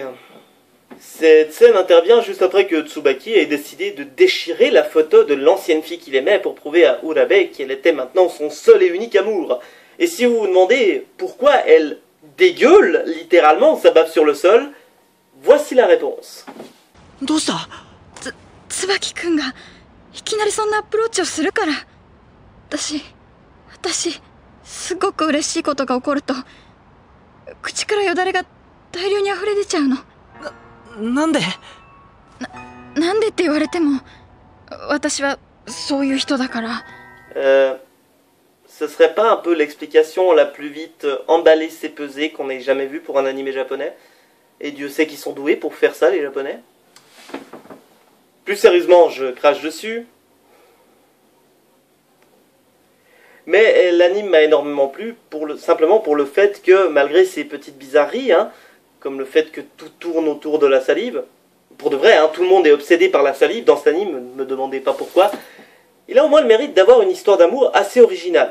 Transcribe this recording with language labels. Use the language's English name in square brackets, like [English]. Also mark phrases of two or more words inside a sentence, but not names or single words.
[French] Cette scène intervient juste après que Tsubaki ait décidé de déchirer la photo de l'ancienne fille qu'il aimait pour prouver à Urabe qu'elle était maintenant son seul et unique amour. Et si vous vous demandez pourquoi elle dégueule littéralement sa baffe sur le sol, voici la réponse. [Japanese] Tsubaki-kunがいきなりそんなアプローチをするから。私すごく嬉しいことが起こると口からよだれが大量に溢れ出ちゃうの。なんでって言われても私はそういう人だから。 [French] Ce serait pas un peu l'explication la plus vite emballée c'est pesée qu'on ait jamais vue pour un animé japonais? Et Dieu sait qu'ils sont doués pour faire ça, les japonais. Plus sérieusement, je crache dessus. Mais l'anime m'a énormément plu, simplement pour le fait que, malgré ces petites bizarreries, hein, comme le fait que tout tourne autour de la salive, pour de vrai, hein, tout le monde est obsédé par la salive dans cet anime, ne me demandez pas pourquoi, il a au moins le mérite d'avoir une histoire d'amour assez originale.